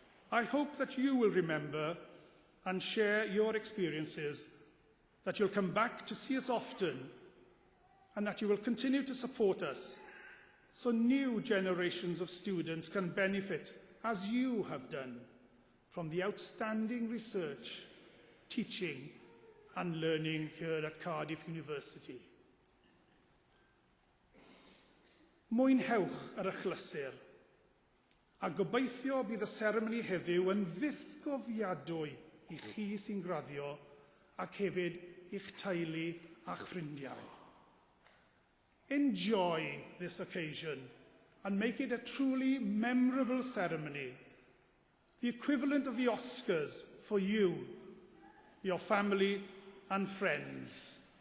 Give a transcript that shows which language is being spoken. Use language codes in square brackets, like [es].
[en] I hope that you will remember and share your experiences, that you'll come back to see us often, and that you will continue to support us so new generations of students can benefit, as you have done, from the outstanding research, teaching and learning here at Cardiff University. [cy] Mwynhewch yr achlysur, a gobeithio bydd y seremoni heddiw yn dduthgofiadwy i chi sy'n graddio ac hefyd i'ch teulu a'ch ffrindiau. [en] Enjoy this occasion and make it a truly memorable ceremony, the equivalent of the Oscars for you, your family and friends.